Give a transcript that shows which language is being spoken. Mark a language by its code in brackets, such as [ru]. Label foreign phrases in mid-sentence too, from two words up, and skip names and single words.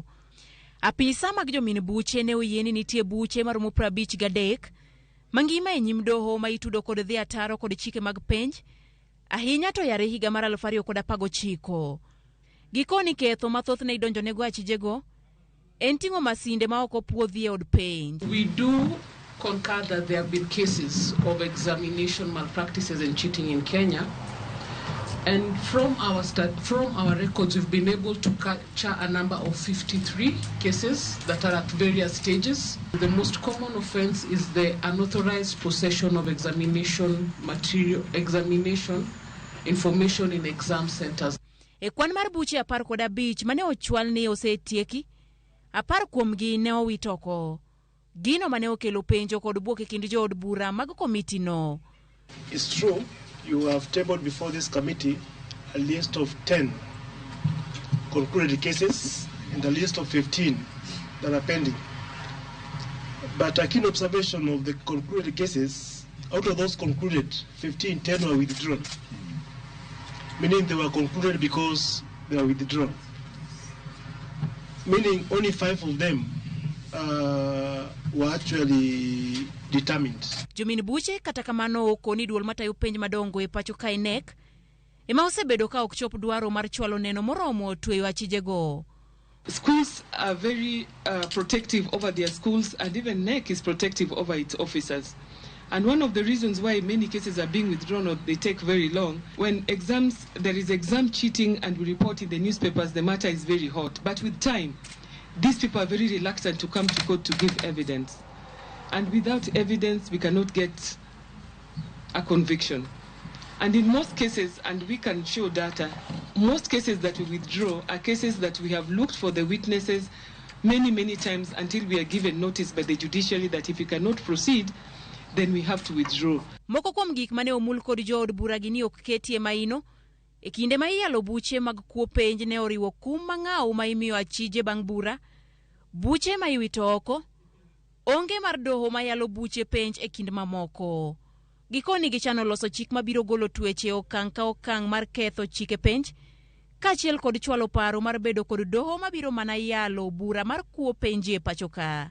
[luo] Apisa mag jomin buche ne oyieni nitie buche maromo 53 mangima e nyim Doho ma itudo kod dhi ataro kod chike mag penj ahinya to yare higa mar 2019. Gikoni ketho mathoth ne idonjo nego achijego en ting'o masinde ma ok opuodhi e od penj. [en] We do concur that there have been cases of examination malpractices and cheating in Kenya, and from our records we've been able to capture a number of 53 cases that are at various stages. The most common offense is the unauthorized possession of examination information in exam centers. [luo] E kwan mar buche 15 mane ochwal ni osetieki, 10 kuomgi ne owito oko. Gino mane okelo penjo kod buok e kind jood bura mag komiti no. [en] It's true, you have tabled before this committee a list of 10 concluded cases and a list of 15 that are pending. But a keen observation of the concluded cases, out of those concluded, 10 were withdrawn. Meaning they were concluded because they were withdrawn. Meaning only 5 of them were actually determined. [luo] Jomin buche kata kamano okoni duol matayo penj madongo e pacho KNEC ema osebedo ka ok chop dwaro mar chwalo neno moromo tweyo achijego. [en] Schools are very protective over their schools, and even NEC is protective over its officers. And one of the reasons why many cases are being withdrawn or they take very long, when there is exam cheating and we report in the newspapers, the matter is very hot. But with time, these people are very reluctant to come to court to give evidence. And without evidence, we cannot get a conviction. And in most cases, and we can show data, most cases that we withdraw are cases that we have looked for the witnesses many times until we are given notice by the judiciary that if we cannot proceed, then we have to withdraw. [luo] Moko kuom gik mane omul kod jood bura gi ni ok ketie maino e kinde ma iyalo buche mag kuo penj ne oriwo kum mang'aw ma imiyo achije bang' bura, buche ma iwito oko, onge mar Doho ma yalo buche penj e kind mamoko. Gikoni gichano loso chik mabiro golo tueche okang' ka okang' mar ketho chike penj kaachiel kod chwalo paro mar bedo kod Doho mabiro mana yalo bura mar kuo penj e pacho ka.